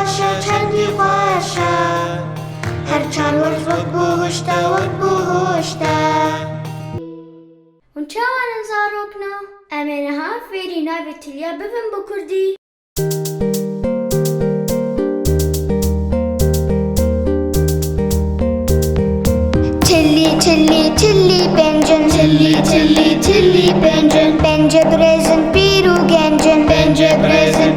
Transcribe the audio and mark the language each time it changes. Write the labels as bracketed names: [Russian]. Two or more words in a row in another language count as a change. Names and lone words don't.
[Central Kurdish] چەندی خۆشە هەرچەند وەرز وەک بوهشتە وەک بوهشتە [Kurdish] Hûn çawanin zarokna? Em ê niha fêrî navê tiliya bibin bi Kurdî. Tilli tilli tilli bencin Tilli tilli tilli bencin Bence brezin pîr û gencin Bence brezin